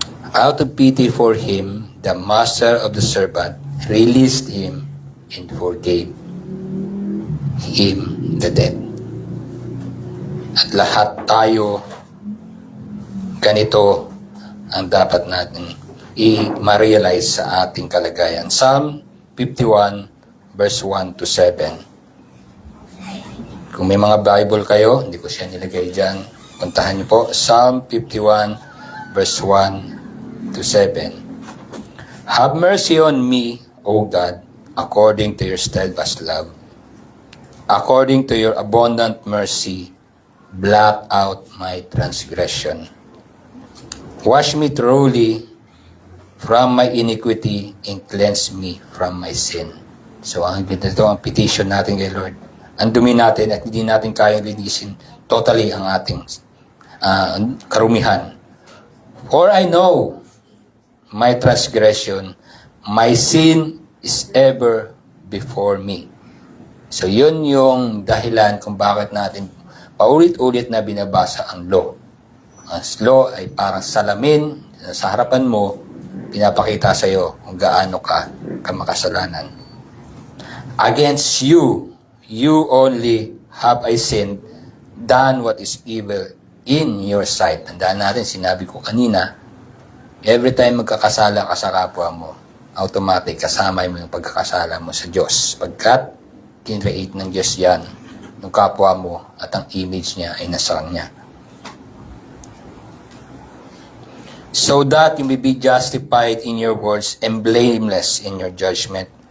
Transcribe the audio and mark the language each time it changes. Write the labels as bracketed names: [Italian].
[English] Out of pity for him, the master of the servant released him and forgave him the debt. [Filipino] At lahat tayo, ganito ang dapat natin i-realize sa ating kalagayan. [English] Psalm 51 verse 1 to 7. [Filipino] Kung may mga Bible kayo, hindi ko siya nilagay dyan. Puntahan niyo po, Psalm 51 verse 1 to 7. [English] Have mercy on me, O God, according to your steadfast love. According to your abundant mercy, blot out my transgression. Wash me thoroughly from my iniquity and cleanse me from my sin. [Filipino] So, ito ang petition natin kay Lord. Ang dumi natin at hindi natin kayang linisin totally ang ating karumihan. [English] For I know my transgression, my sin is ever before me. [Filipino] So, yun yung dahilan kung bakit natin paulit-ulit na binabasa ang law. Ang law ay parang salamin sa harapan mo, pinapakita sa iyo kung gaano ka makasalanan. [English] Against you, you only have I sinned, done what is evil in your sight. [Filipino] Tandaan natin, sinabi ko kanina, [English] every time [Filipino] magkakasala ka sa kapwa mo, automatic kasama mo yung pagkakasala mo sa Diyos. Pagkat kinreate ng Diyos yan, ng kapwa mo at ang image niya ay nasa Kanya. [English] So that you may be justified in your words and blameless in your judgment.